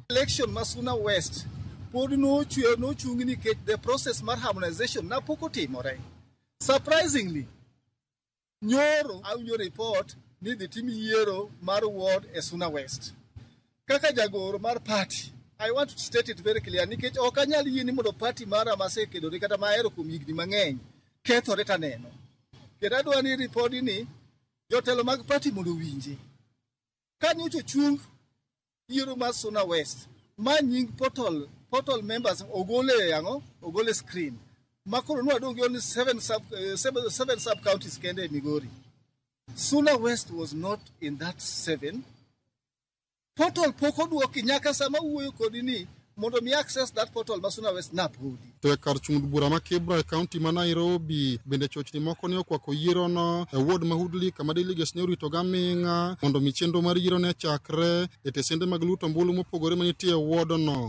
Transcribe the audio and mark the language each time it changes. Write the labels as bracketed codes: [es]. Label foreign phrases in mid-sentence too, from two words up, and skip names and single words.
[luo] Election ma Suna West pod nochungi nikech [en] the process [luo] mar harmonization na pok otimore. Surprisingly, nyoro awinjo report ni dhi tim yiero mar ward e Suna West. Kaka jagoro mar party, [en] I want to state it very clear [luo] nikech ok anyal yie ni mondo party mara masekedore kata mahero kuom higni mang'eny kethore taneno. Kendo adwa ni ripodi ni jotelo mag party mondo winji. Ka nyocha chung yiero mar Suna West, ma nying [en] portal members [luo] ogole screen. Makoro nwadonge [en] only 7 sub counties [luo] kende e Migori. [en] Suna West was not in that 7. [luo] Portal poko duoki nyaka sama wuoyo kodi ni mondo mi [en] access that portal [luo] ma Suna West na podi. To e kar chung bura ma Kibra e kaunti ma Nairobi bende chochni moko ne okwako yiero no e ward ma Hudli kama delegates ne orito gaming'a mondo mi chenro mar yiero ne chakre e tesende mag luto ombulu mopogore manitie e ward no.